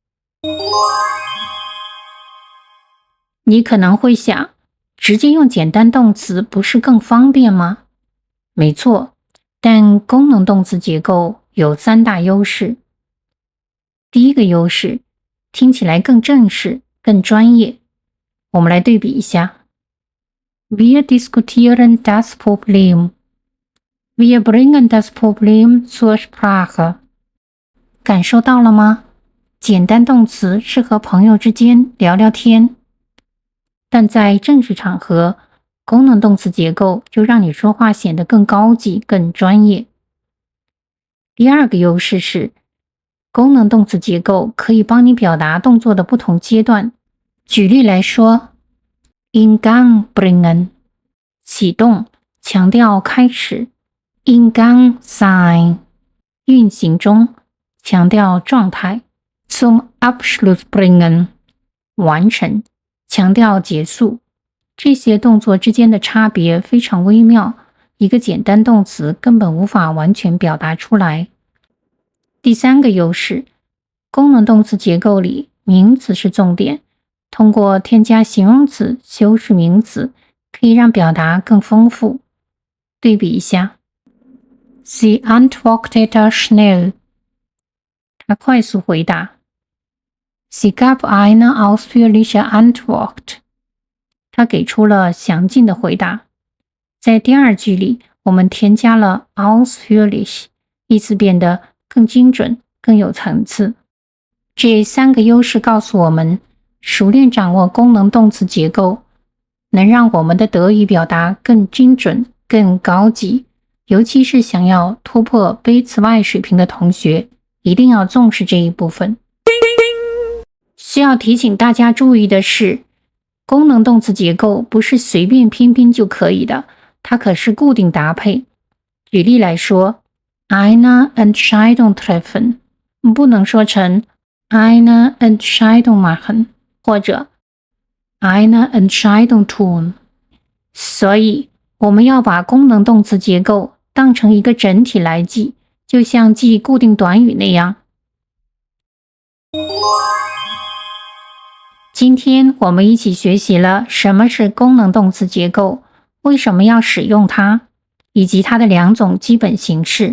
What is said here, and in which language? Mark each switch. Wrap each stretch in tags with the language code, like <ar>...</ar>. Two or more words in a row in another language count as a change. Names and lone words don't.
<zh>你可能会想，直接用简单动词不是更方便吗？没错，但功能动词结构有三大优势。第一个优势，听起来更正式、更专业。我们来对比一下。</zh> <de>Wir diskutieren das Problem。 Wir bringen das Problem zur Sprache。</de> <zh>感受到了吗？简单动词是和朋友之间聊聊天，但在正式场合，功能动词结构就让你说话显得更高级、更专业。第二个优势是，功能动词结构可以帮你表达动作的不同阶段。举例来说</zh> <de>in Gang bringen</de> <zh>启动，强调开始。</zh> <de>in Gang sein</de> <zh>运行中， 强调状态</zh> <de>zum Abschluss bringen</de> <zh>完成，强调结束。这些动作之间的差别非常微妙，一个简单动词根本无法完全表达出来。第三个优势，功能动词结构里名词是重点，通过添加形容词修饰名词，可以让表达更丰富。对比一下</zh> <de>Sie antwortete schnell</de> <zh>他快速回答</zh> <de>Sie gab eine ausführliche Antwort</de> <zh>他给出了详尽的回答。在第二句里，我们添加了 ausführlich 意思变得更精准，更有层次。这三个优势告诉我们，熟练掌握功能动词结构，能让我们的德语表达更精准、更高级。尤其是想要突破B2水平的同学，一定要重视这一部分。需要提醒大家注意的是，功能动词结构不是随便拼拼就可以的，它可是固定搭配。举例来说</zh> <de>eine Entscheidung treffen</de> <zh>不能说成</zh> <de>eine Entscheidung machen 或者 eine Entscheidung tun。</de> <zh>所以我们要把功能动词结构当成一个整体来记，就像记固定短语那样。今天我们一起学习了什么是功能动词结构，为什么要使用它，以及它的两种基本形式。</zh>